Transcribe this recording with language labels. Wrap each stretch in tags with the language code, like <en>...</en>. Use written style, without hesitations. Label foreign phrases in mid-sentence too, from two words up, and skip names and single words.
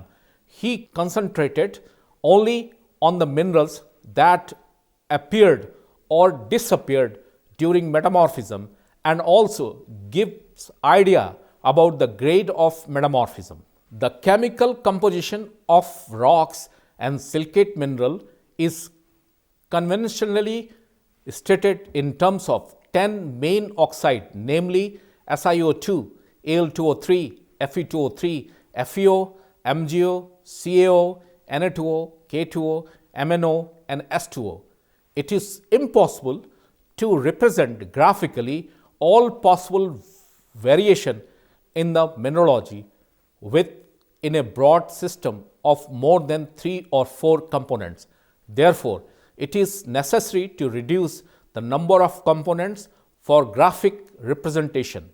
<en>He concentrated only on the minerals that appeared or disappeared during metamorphism and also gives idea about the grade of metamorphism. The chemical composition of rocks and silicate mineral is conventionally stated in terms of 10 main oxide, namely SiO2, Al2O3, Fe2O3, FeO, MgO, CaO, Na2O, K2O, MnO and S2O. It is impossible to represent graphically all possible variation in the mineralogy in a broad system of more than 3 or 4 components. Therefore, it is necessary to reduce the number of components for graphic representation.</en>